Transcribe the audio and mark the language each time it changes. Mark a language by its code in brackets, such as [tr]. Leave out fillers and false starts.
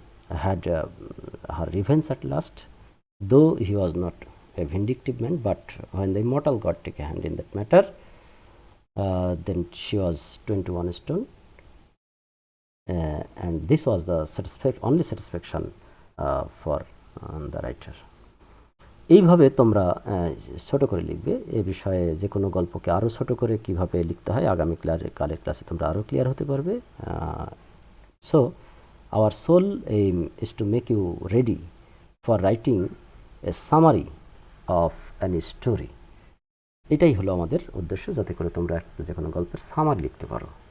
[en] had her revenge at last, though he was not a vindictive man, but when the immortal God took a hand in that matter, then she was 21 stone, and this was the only satisfaction for the writer. [bn] এইভাবে তোমরা ছোট করে লিখবে। এই বিষয়ে যে কোনো গল্পকে আরও ছোট করে কিভাবে লিখতে হয় আগামী কালের ক্লাসে তোমরা আরও ক্লিয়ার হতে পারবে। [en] So our sole aim is to make you ready for writing a summary of any story. [bn] এটাই হলো আমাদের উদ্দেশ্য, যাতে করে তোমরা যে কোনো গল্পের সামারি লিখতে পারো।